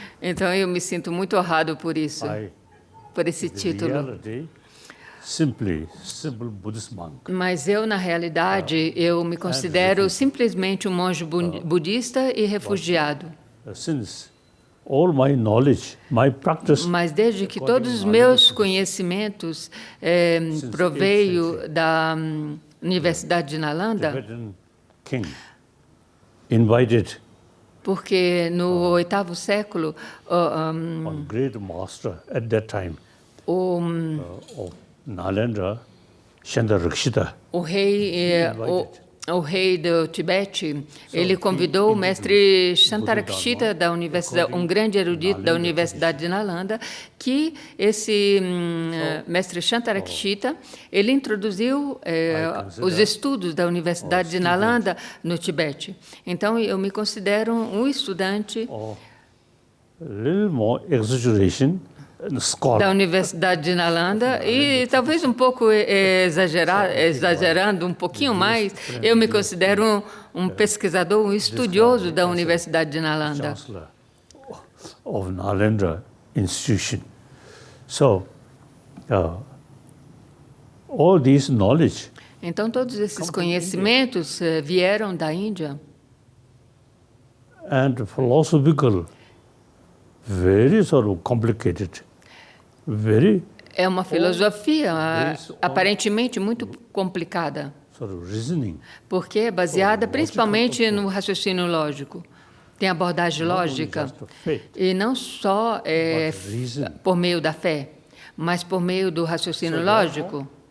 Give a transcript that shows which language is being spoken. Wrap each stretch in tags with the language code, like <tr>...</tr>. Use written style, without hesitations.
<pt>Então eu me sinto muito honrado por isso, por esse título.</pt> <en>Simple Buddhist monk.</en> <pt>Mas eu, na realidade, eu me considero simplesmente um monge budista e refugiado.</pt> <en>Since all my knowledge, my practice.</en> <pt>Mas desde que todos os meus conhecimentos proveio da Universidade de Nalanda,</pt> <en>Tibetan king invited</en> <pt>porque no 8º século</pt> <en>one great master at that time of Nalanda, Chandarakshita.</en> <pt>O rei do Tibete, ele convidou o mestre Chantarakshita da universidade, um grande erudito da Universidade de Nalanda, que esse mestre Chantarakshita, ele introduziu os estudos da Universidade de Nalanda no Tibete. Então, eu me considero um estudante</pt> <en>A little more exaggeration, scholar.</en> <pt>Da Universidade de Nalanda e talvez um pouco exagerando um pouquinho mais, eu me considero um pesquisador, um estudioso da Universidade de Nalanda.</pt> <en>Chancellor of Nalanda Institution. So, all this knowledge.</en> <pt>Então todos esses conhecimentos vieram da Índia.</pt> <en>And philosophical, very sort of complicated.</en> <pt>É uma filosofia aparentemente muito complicada, porque é baseada principalmente no raciocínio lógico. Tem abordagem lógica, e não só por meio da fé, mas por meio do raciocínio lógico.</pt>